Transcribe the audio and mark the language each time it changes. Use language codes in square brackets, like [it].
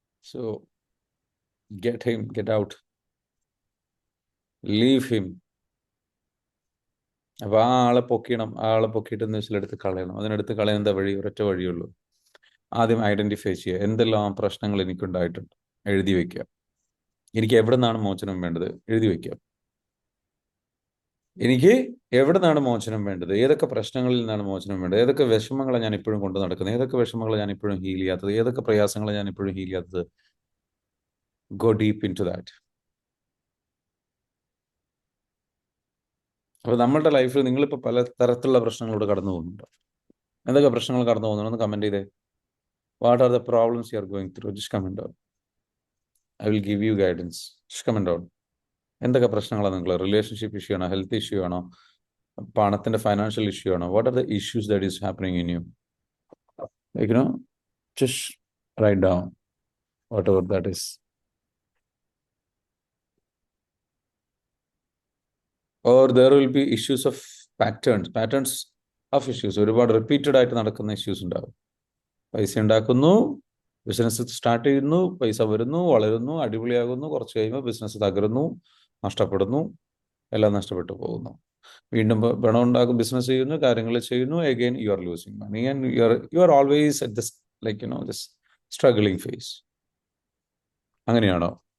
[en] So get him, get out, leave him. [ml] അപ്പൊ ആ ആളെ പൊക്കിയണം, ആ ആളെ പൊക്കിയിട്ട് ന്യൂസിലെടുത്ത് കളയണം. അതിനെടുത്ത് കളയുന്ന വഴി ഒരൊറ്റ വഴിയുള്ളൂ. ആദ്യം ഐഡന്റിഫൈ ചെയ്യുക, എന്തെല്ലാം പ്രശ്നങ്ങൾ എനിക്കുണ്ടായിട്ടുണ്ട്, എഴുതി വെക്കുക. എനിക്ക് എവിടെ നിന്നാണ് മോചനം വേണ്ടത്, എഴുതി വെക്കുക. എനിക്ക് എവിടെ നിന്നാണ് മോചനം വേണ്ടത്, ഏതൊക്കെ പ്രശ്നങ്ങളിൽ നിന്നാണ് മോചനം വേണ്ടത്, ഏതൊക്കെ വിഷമങ്ങളെ ഞാൻ ഇപ്പോഴും കൊണ്ട് നടക്കുന്നത്, ഏതൊക്കെ വിഷമങ്ങളെ ഞാൻ ഇപ്പോഴും ഹീൽ ചെയ്യാത്തത്, ഏതൊക്കെ പ്രയാസങ്ങളെ ഞാൻ ഇപ്പോഴും ഹീൽ ചെയ്യാത്തത്. [en] Go deep into that. [ml] അപ്പൊ നമ്മളുടെ ലൈഫിൽ നിങ്ങളിപ്പോൾ പല തരത്തിലുള്ള പ്രശ്നങ്ങളോട് കടന്നു പോകുന്നുണ്ട്. എന്തൊക്കെ പ്രശ്നങ്ങൾ കടന്നു പോകുന്നുണ്ടെന്ന് കമന്റ് ചെയ്തേ. [en] What are the problems you are going through? Just comment out. I will give you guidance. Just comment out. [ml] എന്തൊക്കെ പ്രശ്നങ്ങളാണ് നിങ്ങൾ? റിലേഷൻഷിപ്പ് ഇഷ്യൂ ആണോ, ഹെൽത്ത് ഇഷ്യൂ ആണോ, പണത്തിന്റെ ഫൈനാൻഷ്യൽ ഇഷ്യൂ ആണോ? [en] What are the issues that is happening in you? Like, just write down whatever that is. Or there will be issues of patterns of issues. [ml] ഒരുപാട് repeated ആയിട്ട് നടക്കുന്ന issues ഉണ്ടാവും. പൈസ ഉണ്ടാക്കുന്നു, business start ചെയ്യുന്നു, പൈസ വരുന്നു, വളരുന്നു, അടിപൊളിയാകുന്നു, കുറച്ച് കഴിയുമ്പോൾ ബിസിനസ് തകരുന്നു, നഷ്ടപ്പെടുന്നു, എല്ലാം നഷ്ടപ്പെട്ടു പോകുന്നു. വീണ്ടും പണം ഉണ്ടാക്കും, ബിസിനസ് ചെയ്യുന്നു, കാര്യങ്ങൾ ചെയ്യുന്നു, [en] Again you are losing money and you are always at this this struggling phase. [ml] അങ്ങനെയാണോ?